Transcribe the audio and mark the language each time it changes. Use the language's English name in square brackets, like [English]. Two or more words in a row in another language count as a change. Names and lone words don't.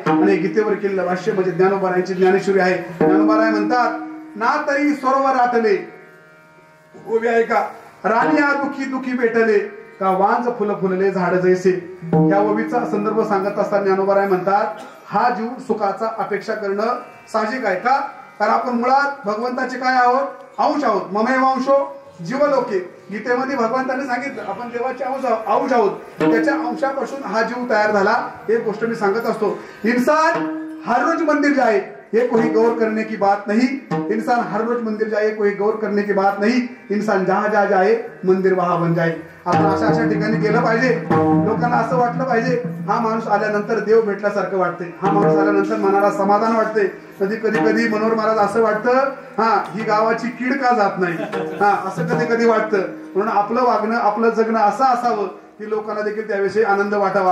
[Marathi] आणि गीतेवर केलेलं भाष्य म्हणजे ज्ञानोबा रायांची ज्ञानेश्वरी आहे. ज्ञानोबा राय म्हणतात, ना तरी सरोवर आटले उभे आहे का, रानिया दुखी दुखी भेटले का, वांज फुल फुलले झाड जैसे. या ओवीचा संदर्भ सांगत असताना ज्ञानोबा राय म्हणतात, हा जीव सुखाचा अपेक्षा करणं साहजिक आहे का, कारण आपण मुळात भगवंताचे काय आहोत, अंश आहोत. [Sanskrit] ममेव अंशो जीवलोके. [Marathi] गीतेमध्ये भगवंताने सांगितलं आपण देवाचे अंश आहोत, त्याच्या अंशापासून हा जीव तयार झाला. एक गोष्ट मी सांगत असतो, [Hindi] इंसान हर रोज मंदिर जाए ये कोई गौर करने की बात नहीं, इंसान हर रोज मंदिर जाए कोई गौर करने की बात नहीं, इंसान जहां जहां जाए मंदिर वहां बन जाए. [Marathi] आपण अशा ठिकाणी गेलं पाहिजे. लोकांना असं वाटलं पाहिजे हा माणूस आल्यानंतर देव भेटल्यासारखं वाटते, हा माणूस आल्यानंतर मनाला समाधान वाटते. कधी कधी मनोहर महाराज असं वाटतं ही गावाची कीड का जात नाही, असं कधी कधी वाटतं. म्हणून आपलं वागणं आपलं जगणं असं असावं की लोकांना देखील त्याविषयी आनंद वाटावा.